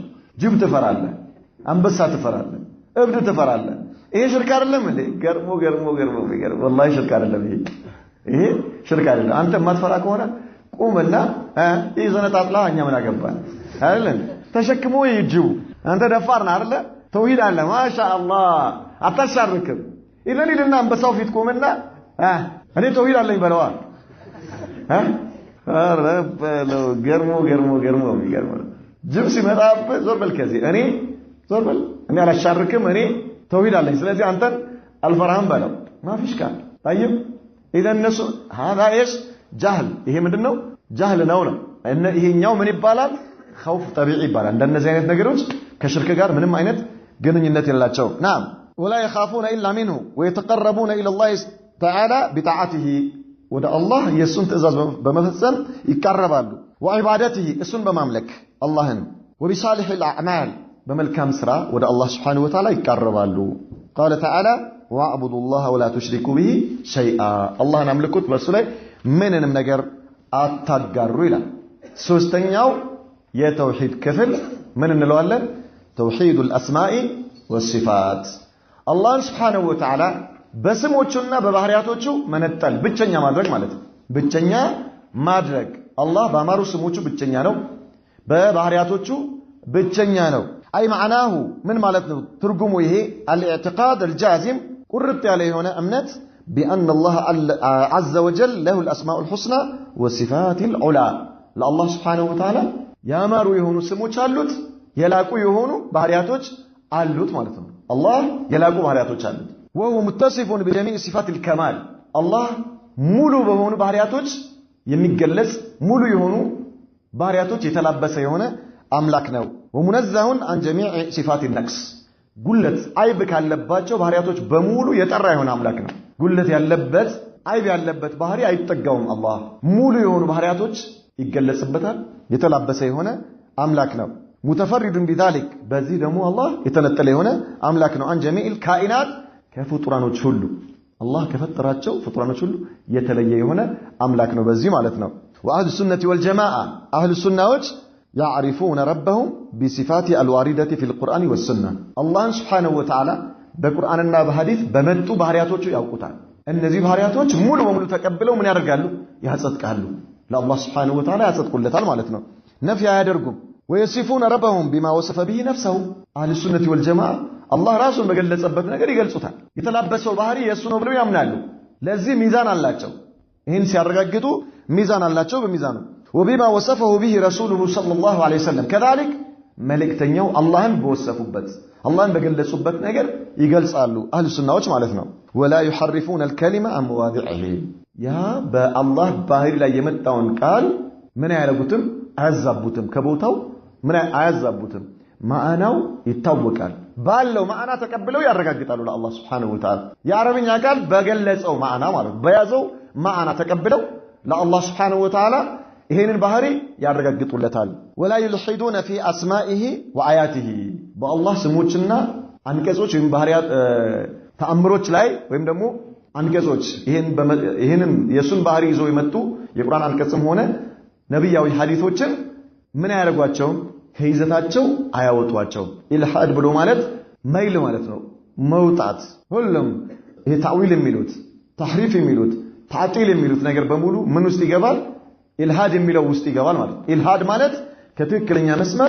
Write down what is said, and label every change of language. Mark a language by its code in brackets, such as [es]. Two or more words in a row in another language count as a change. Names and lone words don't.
[am] ጅብ ትፈራለህ አንበሳ ትፈራለህ እብድ ትፈራለህ ይሄ ሽርክ አይደለም እንዴ ገርሞ والله ሽርክ አይደለም ይሄ ሽርክ አይደለም አንተ ማትፈራ ከሆነ ቁምና ይዘነጣጥላ እኛ ምን አገባን አይደል ተሸክሞ ይጅው አንተ ደፋር ነህ አይደል ተውሂድ አለ ማሻአላህ አታሻርክም ይለና አንበሳው ፊት ቆመና እኔ ተውሂድ አለኝ በለዋ ረበለው ገርሞ ጅብ ሲመጣብህ ዞር በል ከዚህ እኔ አላሻርክም እኔ ተውሂድ አለኝ ስለዚህ አንተን አልፈራህም በለው ማፊሽ ካል [ar] طيب اذا الناس هذا ايش جهل [am] ይሄ ምንድነው ጃህል ነው ይሄኛው ምን ይባላል [ar] خوف طبيعي [am] ይባላል እንደነዚህ አይነት ነገሮች ከሽርክ ጋር ምንም አይነት ግንኙነት የላቸው [ar] نعم ولا يخافون الا منه ويتقربون الى الله تعالى بطاعته [am] ወደ አላህ የሱን ትእዛዝ በመፈጸም ይቀርባሉ وعبادته እሱን በማምለክ አላህን [ar] وبصالح الاعمال [am] በመልካም ስራ ወደ አላህ [ar] سبحانه وتعالى [am] ይቀርባሉ [ar] قال تعالى واعبدوا الله ولا تشركوا به شيئا [am] አላህን አምልኩት በሱ ላይ ምንንም ነገር አታጋሩ ይላል ሶስተኛው የተውሂድ ክፍል ምን እንለዋለን [ar] توحيد الاسماء والصفات الله سبحانه وتعالى [am] በስሞቹና በባህሪያቶቹ መነጠል ብቸኛ ማድረግ ማለት ነው ብቸኛ ማድረግ አላህ በአማሩ ስሞቹ ብቸኛ ነው በባህሪያቶቹ ብቸኛ ነው አይ معناه ምን ማለት ነው ትርጉሙ ይሄ [ar] الاعتقاد الجازم [am] ቁርጥ ያለ የሆነ እምነት [ar] بان الله عز وجل له الاسماء الحسنى والصفات العلى [am] ለአላህ [ar] سبحانه وتعالى [am] ያማሩ የሆኑ ስሞች አሉት የላቁ የሆኑ ባህሪያቶች አሉት ማለት ነው አላህ የላቁ ባህሪያቶች አሉት [ar] وهو متصف بجميع صفات الكمال الله [am] ሙሉ በሆኑ ባህሪያቶች የሚገለጽ ሙሉ የሆኑ ባህሪያቶች የተላበሰ የሆነ አምላክ ነው [ar] ومنزه عن جميع صفات النقص [am] ጉለት አይብ ካለባቸው ባህሪያቶች በሙሉ የጠራ የሆነ አምላክ ነው ጉለት ያለበት አይብ ያለበት ባህሪ አይጠጋውም አላህ ሙሉ የሆኑ ባህሪያቶች ይገለጽበታል የተላበሰ የሆነ አምላክ ነው [ar] متفرد بذلك [am] በዚህ ደግሞ አላህ የተነጠለ የሆነ አምላክ ነው [ar] عن جميع الكائنات [am] ከፍጡራኖች ሁሉ አላህ ከፈጠራቸው ፍጡራኖች ሁሉ የተለየ የሆነ አምላክ ነው በዚህ ማለት ነው [ar] واهل السنه والجماعه اهل السنه يعرفون ربهم بصفات الوارده في القران والسنه الله سبحانه [am] وتعالى በቁርአንና በሐዲስ በመጡ ባህሪያቶቹ ያውቁታል እነዚህ ባህሪያቶች ሙሉ በሙሉ ተቀብለው ምን ያደርጋሉ ያጸድቃሉ ለአላህ [ar] سبحانه وتعالى [am] ያጸድቁለታል ማለት ነው ነፍይ አያደርጉም [ar] ويصفون ربهم بما وصف به نفسه اهل السنه والجماعه الله [am] ራሱን በገለጸበት ነገር ይገልጹታል የተላበሰው ባህሪ የሱ ነው ብለው ያምናሉ ለዚህ ሚዛን አላቸው ይሄን ሲያረጋግጡ ሚዛን አላቸው በሚዛኑ [ar] وبما وصفه به رسوله صلى الله عليه وسلم كذلك [am] መልእክተኛው አላህን በወሰፉበት አላህን በገለጹበት ነገር ይገልጻሉ አህሉ ሱናዎች ማለት ነው [ar] ولا يحرفون الكلمه عن [am] مواضعه ያ በአላህ ባህሪ ላይ የመጣውን ቃል ምን ያደርጉትም አያዛቡትም ከቦታው ምን አያዛቡትም ማዕናው ይታወቃል ባለው ማዕና ተቀብለው ያረጋግጣሉ ለአላህ [ar] سبحانه وتعالى [am] የአረብኛ ቃል በገለጸው ማዕና ማለት በያዘው ማዕና ተቀብለው ለአላህ [ar] سبحانه وتعالى [am] ይሄንን ባህሪ ያረጋግጡለታል [ar] ولا يلحدون في اسمائه وآياته [am] በአላህ ስሞችና አንቀጾች ወይም ባህሪያት ተአምሮች ላይ ወይም ደግሞ አንቀጾች ይሄንን የሱን ባህሪ ይዘው የመጡ የቁርአን አንቀጽም ሆነ ነብያዊ ሐዲሶችን ምን ያደርጓቸው ከይዘታቸው አያወጧቸው ኢልሃድ ብሎ ማለት ማይል ማለት ነው መውጣት ሁሉም ይሄ ታዊል የሚሉት ተህሪፍ የሚሉት ታዕጢል የሚሉት ነገር በሙሉ ምን ውስጥ ይገባል ኢልሃድ የሚለው ውስጥ ይገባል ማለት ኢልሃድ ማለት ከትክክለኛ መስመር